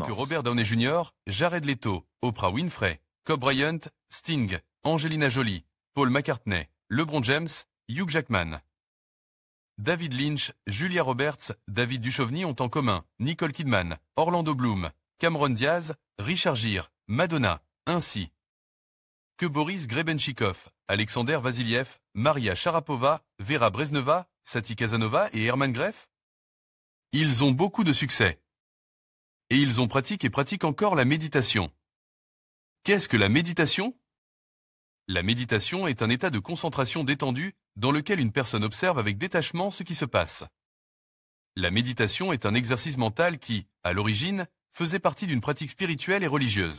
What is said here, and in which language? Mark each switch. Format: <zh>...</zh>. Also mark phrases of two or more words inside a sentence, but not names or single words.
<fr>Ce que Robert Downey Jr., Jared Leto, Oprah Winfrey, Kobe Bryant, Sting, Angelina Jolie, Paul McCartney, LeBron James, Hugh Jackman, David Lynch, Julia Roberts, David Duchovny ont en commun Nicole Kidman, Orlando Bloom, Cameron Diaz, Richard Gere, Madonna, ainsi que Boris Grebenchikov, Alexander Vasiliev, Maria Sharapova, Vera Brezneva, Sati Kazanova et Hermann Greff. Ils ont beaucoup de succès. Et ils ont pratiqué et pratiquent encore la méditation. Qu'est-ce que la méditation ? La méditation est un état de concentration détendue dans lequel une personne observe avec détachement ce qui se passe. La méditation est un exercice mental qui, à l'origine, faisait partie d'une pratique spirituelle et religieuse.</fr>